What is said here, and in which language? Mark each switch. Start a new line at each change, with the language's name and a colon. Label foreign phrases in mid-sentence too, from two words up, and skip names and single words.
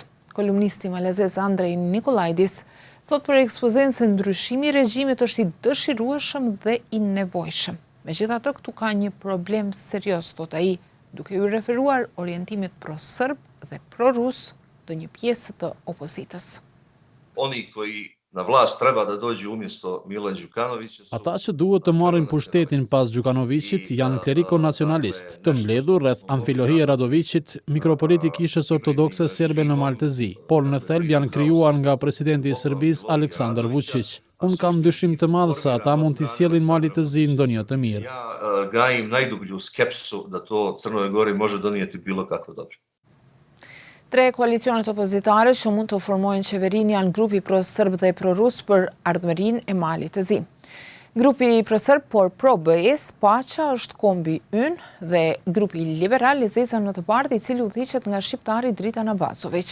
Albanian: Kolumnisti malezez Andrej Nikolaidis thot për Ekspozen se ndryshimi i regjimit është i dëshirueshëm dhe i nevojshëm. Megjithatë, këtu ka një problem serioz, thot ai, duke u referuar orientimit pro-serb dhe pro-rus të një pjesë të opozitës.
Serbian: Oni koji na vlast treba da dođu umjesto Mila Đukanovića.
Albanian: Ata që duhet të marrin pushtetin pas Đukanovićit janë kleriko-nacionalist, të mbledhur rreth Amfilohije Radovićit, mikropoliti i Kishës Ortodokse Serbe në Malë të Zi, por në thelb janë krijuar nga presidenti i Serbisë Aleksandar Vučić. Unë kam dyshim të madh se ata mund t'i sjellin Malit të Zi ndonjë të mirë.
Serbian: Ja gajim najdublju skepsu da to Crnoj Gori može donijeti bilo kakvo dobro.
Albanian: 3 koalicionet opozitare që mund të formojnë qeverinë janë grupi pro-serb dhe pro-rus për ardhmërinë e Malit të Zi. Grupi pro-serb por pro-BE-s, Pacha është kombi ynë dhe grupi liberal Lezeza në të bardhë, i cili udhëhiqet nga shqiptari Dritan Abasović.